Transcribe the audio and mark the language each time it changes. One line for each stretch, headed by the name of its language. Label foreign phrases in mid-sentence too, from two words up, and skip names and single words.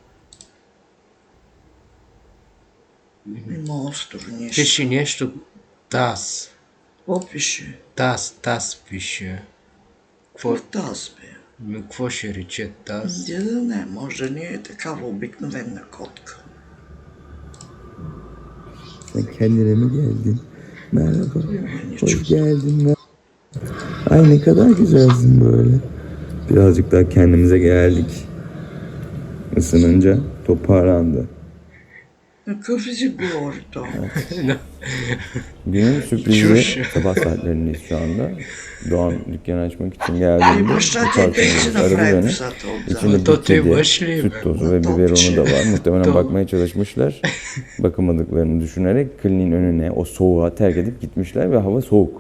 Bulgarian: Има остро нещо. Пише нещо таз. Какво пише? Таз пише. Какво таз, бе? Какво ще рече таз? Да не, може да не е такава обикновена котка.
Turkish: Sen kendine mi geldin? Merhaba. Hoş geldin. Ay ne kadar güzelsin böyle. Birazcık daha kendimize geldik. Isınınca toparlandı.
Bulgarian: Какъв изигор то?
Turkish: Günün sürprizi sabah saatlerindeyiz şu anda. Doğan dükkanı açmak için geldiğinde bu karşımıza aradı beni. İçinde bir kedi, süt tozu ve biberonu da var. Muhtemelen bakmaya çalışmışlar. Bakamadıklarını düşünerek kliniğin önüne o soğuğa terk edip gitmişler ve hava soğuk.